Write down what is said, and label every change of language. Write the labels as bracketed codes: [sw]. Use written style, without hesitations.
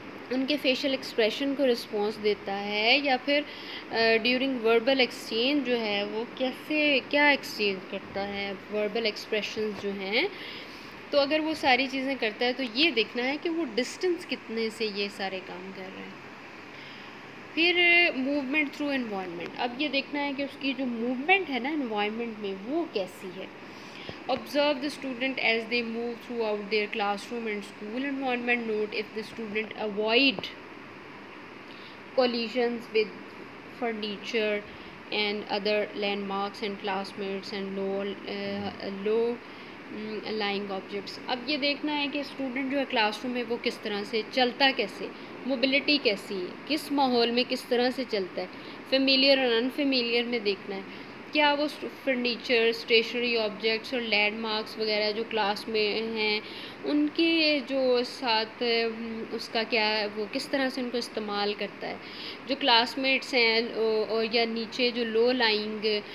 [ur] ان کے facial expression کو response دیتا ہے، یا پھر ڈیورنگ وربل ایکسچینج جو ہے وہ کیا ایکسچینج کرتا ہے، وربل ایکسپریشنز جو ہیں۔ تو اگر وہ ساری چیزیں کرتا ہے تو یہ دیکھنا ہے کہ وہ ڈسٹنس کتنے سے یہ سارے کام کر رہے ہیں۔ پھر موومنٹ تھرو انوائرمنٹ، اب یہ دیکھنا ہے کہ اس کی جو موومنٹ ہے نا انوائرمنٹ میں وہ کیسی ہے۔ [en] Observe the student as they move throughout their classroom and school environment. Note if the student avoid collisions with furniture and other landmarks and classmates and low lying objects. [ur] اب یہ دیکھنا ہے کہ اسٹوڈنٹ جو ہے کلاس روم میں وہ کس طرح سے چلتا، کیسے موبلٹی کیسی ہے، کس ماحول میں کس طرح سے چلتا ہے، فیملیئر اور انفیملیئر میں دیکھنا ہے، کیا وہ فرنیچر، اسٹیشنری آبجیکٹس اور لینڈ مارکس وغیرہ جو کلاس میں ہیں ان کے جو ساتھ اس کا کیا وہ کس طرح سے ان کو استعمال کرتا ہے، جو کلاس میٹس ہیں یا نیچے جو لو لائنگ